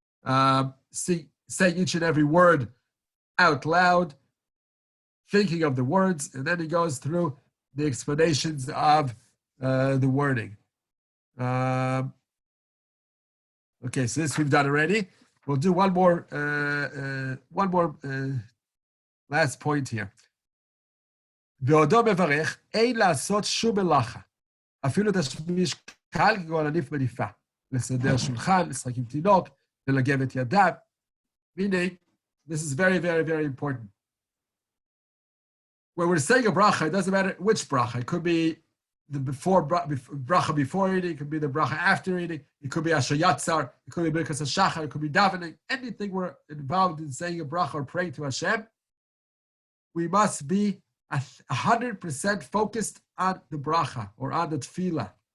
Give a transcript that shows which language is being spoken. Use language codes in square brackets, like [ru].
[en] saying each and every word out loud, thinking of the words, and then he goes through the explanations of the wording. Okay, so this we've done already. We'll do one more last point here. [he] בעודו מברך, אין לעשות שום מלאכה. אפילו תשמיש קל כגון עניף מניפה. לסדר שולחן, לשחק עם תינוק, ללגב את ידיו. [en] Meaning, this is very, very, very important. When we're saying a bracha, it doesn't matter which bracha. It could be the bracha before eating, it could be the bracha after eating, it could be Asher Yatzar, it could be Birkas HaShachar, it could be davening. Anything we're involved in saying a bracha or praying to Hashem, we must be 100% focused on the bracha or on the tefillah.